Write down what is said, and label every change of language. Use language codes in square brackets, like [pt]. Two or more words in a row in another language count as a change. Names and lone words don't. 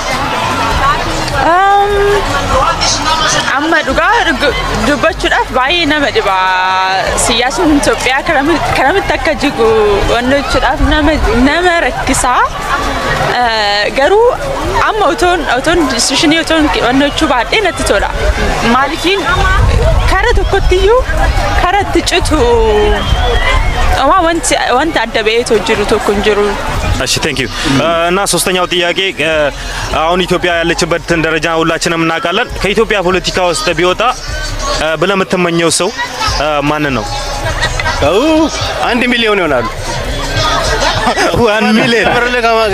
[om] amma dhugaa dubbachuudhaaf baay'ee nama dhiba siyaasni Itoophiyaa karamitti akka jigu wannochuudhaaf nama rakkisaa garuu amma otoon disishinii otoon wannochuu baadhee natti tola maalifiin kara tokkottiyyuu kara itti citu wanti adda ba'eetoo jiru tokko hin jiru. [am] እሺ [en] thank you [am] እና ሶስተኛው ጥያቄ አሁን ኢትዮጵያ ያለችበትን ደረጃ ሁላችንም እናውቃለን። ከኢትዮጵያ ፖለቲካ ውስጥ ቢወጣ ብለህ የምትመኘው ሰው ማን ነው? 1 ሚሊዮን ይሆናሉ። 1 ሚሊዮን